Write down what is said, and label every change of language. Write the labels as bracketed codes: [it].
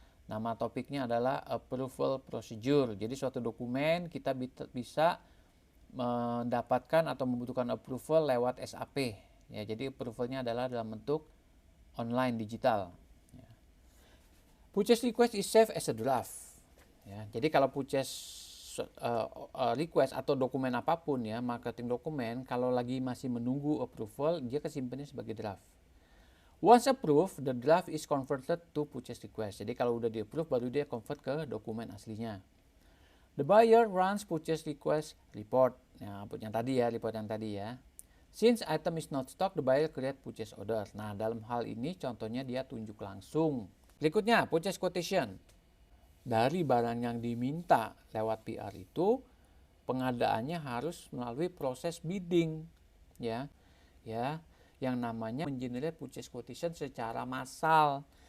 [id] Nama topiknya adalah approval procedure. Jadi suatu dokumen kita bisa mendapatkan atau membutuhkan approval lewat SAP. Ya, jadi approvalnya adalah dalam bentuk online digital. Ya. [en] Purchase request is saved as a draft. [id] Ya, jadi kalau purchase request atau dokumen apapun ya, marketing dokumen, kalau lagi masih menunggu approval, dia kesimpannya sebagai draft. [en] Once approved, the draft is converted to purchase request. [id] Jadi kalau udah di-approve, baru dia convert ke dokumen aslinya. [en] The buyer runs purchase request report. [id] Nah, yang tadi ya, report yang tadi ya. [en] Since item is not stock, the buyer create purchase order. [id] Nah, dalam hal ini contohnya dia tunjuk langsung. Berikutnya, purchase quotation. Dari barang yang diminta lewat PR itu, pengadaannya harus melalui proses bidding, ya, yang namanya mengenerate purchase quotation secara massal.